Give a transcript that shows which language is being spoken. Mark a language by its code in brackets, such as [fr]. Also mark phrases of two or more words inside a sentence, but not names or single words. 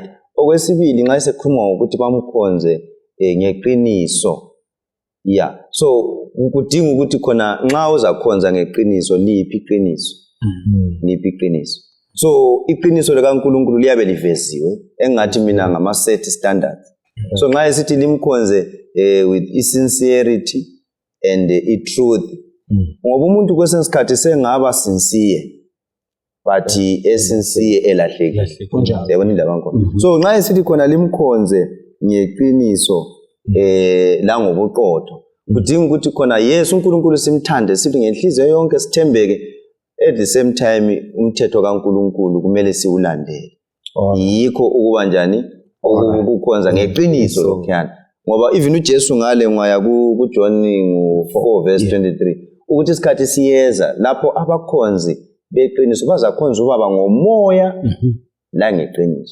[nd] Okwesibili nxa sikhuluma ngokuthi bamkhonze ngeqiniso, [en] yeah, so [nd] kudinga ukuthi khona nxa uzakhonza ngeqiniso liphi iqiniso, liphi iqiniso. So iqiniso likaNkulunkulu liyabe liveziwe engathi mina ngama [en] set standards. [nd] So nxa sithi limkhonze [en] with sincerity and truth, [nd] ngoba umuntu kwesinye isikhathi sengaba [en] sincere but sincere [nd] elahlekile. Yabona indaba yakhona. So nxa sithi khona limkhonze ngeqiniso la ngobuqotho, kudinga ukuthi khona yes uNkulunkulu simthande sithi ngenhliziyo yonke sithembeke, [en] at the same time [nd] umthetho kaNkulunkulu kumele siwulandele. Yikho ukuba njani ukukhonza ngeqiniso lokhuyana, ngoba even uJesu ngale ngaya kuJohn 4 verse 23 ukuthi isikhathi siyeza lapho abakhonzi beqiniso bazakhonza ubaba ngomoya la ngeqiniso.